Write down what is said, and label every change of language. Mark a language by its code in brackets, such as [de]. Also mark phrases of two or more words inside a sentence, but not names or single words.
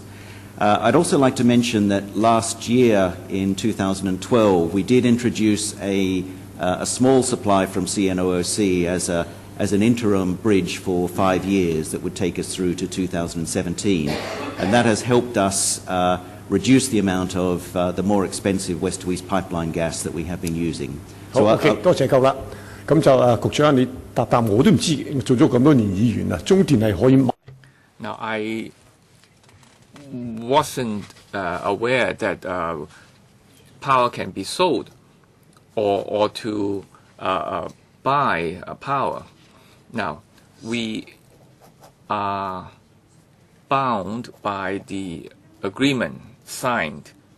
[en] I'd also like to mention that last year in 2012 we did introduce a small supply from CNOOC as an interim bridge for 5 years that would take us through to 2017, and that has helped us reduce the amount of the more expensive west to east pipeline gas that we have been using. [yue] 好 ，OK， 多謝夠啦。咁就局長你答我都唔知，做咗咁多年議員啦，中電係可以買。 [en] Now I wasn't aware that power can be sold or to buy power. Now, we are bound by the agreement signed.